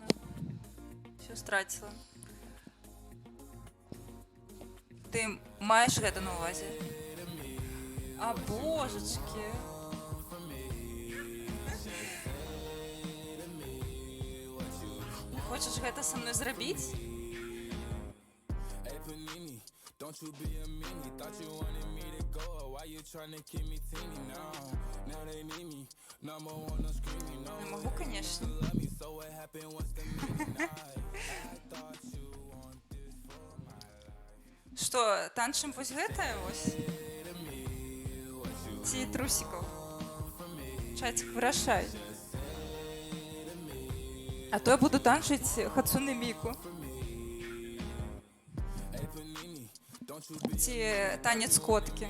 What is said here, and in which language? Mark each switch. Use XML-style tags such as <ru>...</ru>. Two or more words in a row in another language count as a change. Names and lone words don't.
<be>Всё страціла. Ты маеш гэта на увазе? А, божачкі. Хочаш гэта са мной зрабіць?</be> <en>Don't you be a meanie, thought you wanted me to go. Why you tryna keep me teeny now? Now they need me, number one, no screaming, no.</en> <ru>Не могу, конечно.</ru> <en>Love me, so what happened, what's the meaning? I thought you want this for my life.</en> <be>Што, танчым вось гэтае вось? Ці трусікаў? Чацік, вырашай. А то я буду танчыць Хацуне Міку. Ці танец коткі.</be>